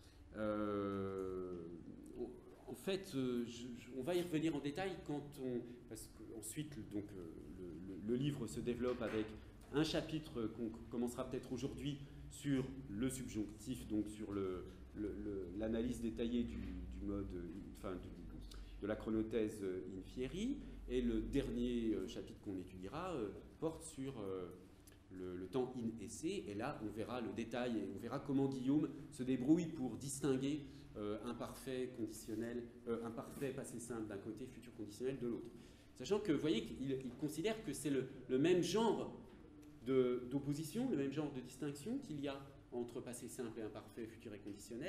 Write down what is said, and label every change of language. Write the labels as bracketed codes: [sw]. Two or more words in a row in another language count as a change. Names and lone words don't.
[fr] En fait, on va y revenir en détail parce qu'ensuite, donc, le livre se développe avec un chapitre qu'on commencera peut-être aujourd'hui sur le subjonctif, donc sur l'analyse détaillée du mode, enfin, de la chronothèse [la] in fieri, [fr] et le dernier chapitre qu'on étudiera porte sur le temps [la] in esse, [fr] et là on verra le détail et on verra comment Guillaume se débrouille pour distinguer imparfait, conditionnel, imparfait, passé simple d'un côté, futur conditionnel de l'autre. Sachant que vous voyez qu'il considère que c'est le même genre d'opposition, le même genre de distinction qu'il y a entre passé simple et imparfait, futur et conditionnel.